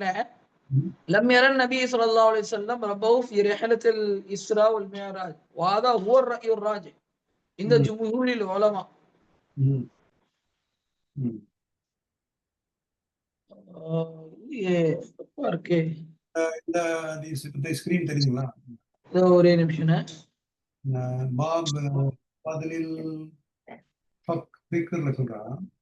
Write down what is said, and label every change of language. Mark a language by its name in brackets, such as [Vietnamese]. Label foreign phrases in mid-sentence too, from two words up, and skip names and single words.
[Arabic] لم يرى النبي صلى الله عليه وسلم ربه في رحلة الإسراء والمعراج وهذا هو الرأي الراجح عند جمهور العلماء. [Tamil] இந்த ஸ்கிரீன் தெரியுங்களா? ஒரே நிமிஷம். பாப் பதிலில் ஃபிக்ர்ல சொல்றான்.